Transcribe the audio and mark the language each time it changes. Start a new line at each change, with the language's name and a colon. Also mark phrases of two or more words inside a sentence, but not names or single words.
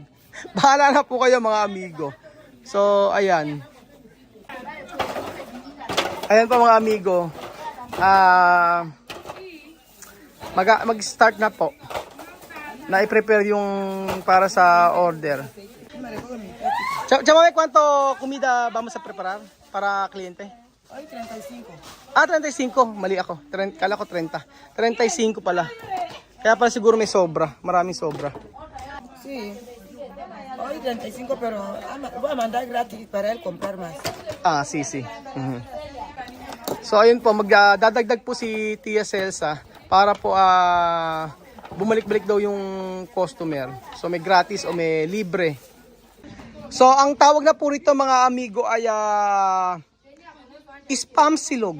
Filipino: Bahala na po kayo mga amigo. So ayan. Ayan pa mga amigo. Mag-start na po. Na-i-prepare yung para sa order.
Spanish: Chama, ¿cuánto comida vamos a preparar para kliyente? Ay, 35.
Filipino: 35. Mali ako. Kala ko 30. 35 pala. Kaya pala siguro may sobra. Maraming sobra.
Spanish: Sí. Hoy 35, pero voy a mandar gratis para él comprar más. Sí.
Filipino: So ayun po, magdadagdag po si Tia Celsa para po bumalik-balik daw yung customer. So may gratis o may libre. So ang tawag na po rito mga amigo ay spam silog.